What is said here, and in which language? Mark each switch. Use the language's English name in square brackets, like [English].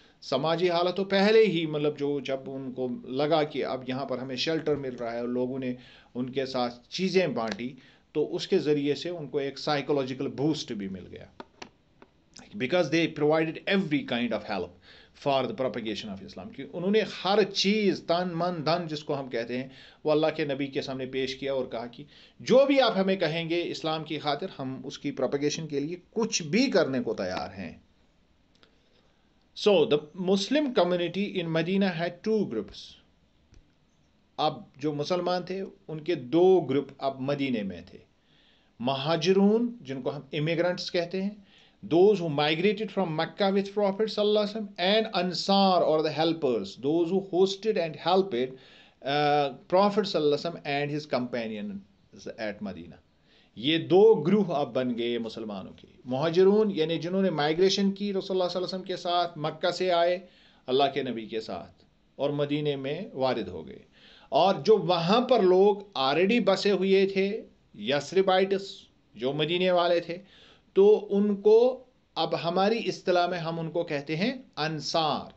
[Urdu] سماجی حالت تو پہلے ہی مطلب جب ان کو لگا کہ اب یہاں پر ہمیں شیلٹر مل رہا ہے اور لوگوں نے ان کے ساتھ چیزیں بانٹی، تو اس کے ذریعے سے ان کو ایک سائیکولوجیکل بوسٹ بھی مل گیا، [English] Because they provided every kind of help for the propagation of Islam. [Urdu] کہ انہوں نے ہر چیز تن من دھن جس کو ہم کہتے ہیں وہ اللہ کے نبی کے سامنے پیش کیا اور کہا کہ جو بھی آپ ہمیں کہیں گے اسلام کی خاطر، ہم اس کی پروپیگیشن کے لیے کچھ بھی کرنے کو تیار ہیں. [English] So the Muslim community in Medina had 2 groups. [Urdu] اب جو مسلمان تھے ان کے 2 گروپ اب مدینے میں تھے. مہاجرون جن کو ہم امیگرنٹس کہتے ہیں، [English] those who migrated from Mecca with Prophet sallallahu alaihi wasallam, and Ansar or the helpers, those who hosted and helped Prophet sallallahu alaihi wasallam and his companions at Medina. [Urdu] یہ 2 گروہ اب بن گئے مسلمانوں کے. مہاجرون یعنی جنہوں نے مائگریشن کی رسول اللہ صلی اللہ علیہ وسلم کے ساتھ، مکہ سے آئے اللہ کے نبی کے ساتھ اور مدینے میں وارد ہو گئے. اور جو وہاں پر لوگ آلریڈی بسے ہوئے تھے، یثربائٹس جو مدینے والے تھے، تو ان کو اب ہماری اصطلاح میں ہم ان کو کہتے ہیں انصار.